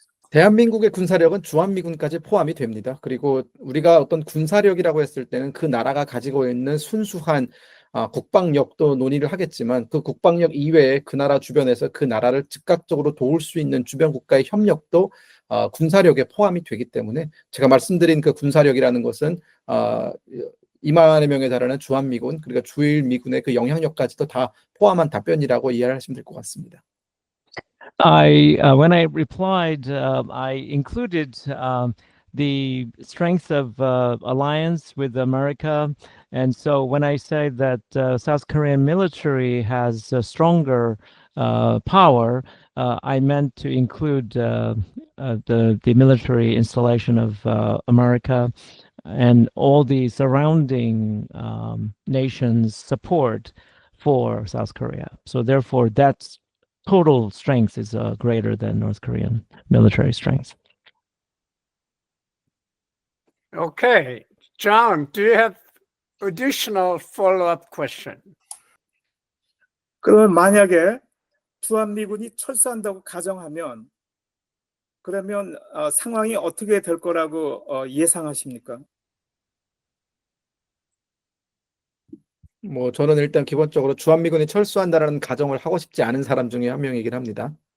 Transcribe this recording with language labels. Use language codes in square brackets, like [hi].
[ko] 대한민국의 군사력은 주한미군까지 포함이 됩니다. 그리고 우리가 어떤 군사력이라고 했을 때는 그 나라가 가지고 있는 순수한 국방력도 논의를 하겠지만 그 국방력 이외에 그 나라 주변에서 그 나라를 즉각적으로 도울 수 있는 주변 국가의 협력도 군사력에 포함이 되기 때문에 제가 말씀드린 그 군사력이라는 것은 2만여 명에 달하는 주한미군 그리고 주일미군의 그 영향력까지도 다 포함한 답변이라고 이해하시면 될 것 같습니다. [en] When I replied, I included the strength of alliance with America, and so when I say that South Korean military has a stronger power, I meant to include the military installation of America and all the surrounding nations' support for South Korea. So therefore, that's total strength is greater than North Korean military strength. Okay. John, do you have additional follow-up question? [ko] 그러면 만약에 주한미군이 철수한다고 가정하면 그러면 상황이 어떻게 될 거라고 예상하십니까? 저는 일단 기본적으로 주한미군이 철수한다라는 가정을 하고 싶지 않은 사람 중에 한 명이긴 합니다.